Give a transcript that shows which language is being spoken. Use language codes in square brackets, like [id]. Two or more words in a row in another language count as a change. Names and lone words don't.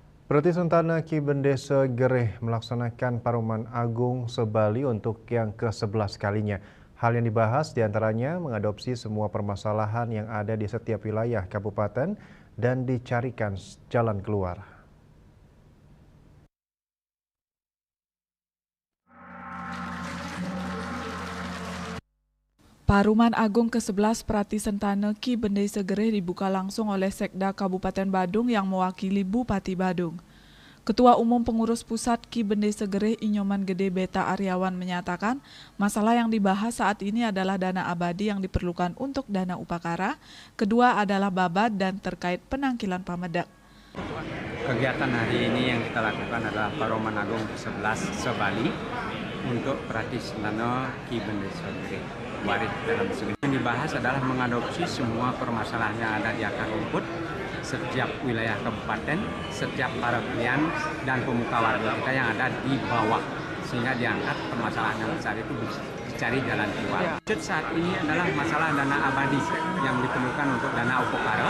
[id] Prati Sentana Ki Bendesa Gereh melaksanakan Paruman Agung se-Bali untuk yang ke-11 kalinya. Hal yang dibahas diantaranya mengadopsi semua permasalahan yang ada di setiap wilayah kabupaten dan dicarikan jalan keluar. Paruman Agung ke-11 Prati Sentana Ki Bendesa Gereh dibuka langsung oleh Sekda Kabupaten Badung yang mewakili Bupati Badung. Ketua Umum Pengurus Pusat Ki Bendesa Gereh Inyoman Gede Beta Aryawan menyatakan masalah yang dibahas saat ini adalah dana abadi yang diperlukan untuk dana upakara, kedua adalah babat dan terkait penangkilan pamedak. Kegiatan hari ini yang kita lakukan adalah Paruman Agung ke-11 se-Bali untuk Prati Sentana Ki Bendesa Gereh. Warid dalam segi. Yang dibahas adalah mengadopsi semua permasalahan yang ada di akar rumput setiap wilayah kabupaten, setiap paraglian dan pemuka warga kita yang ada di bawah, sehingga diangkat permasalahan yang besar itu dicari jalan keluar. Saat ini adalah masalah dana abadi yang diperlukan untuk dana upakara.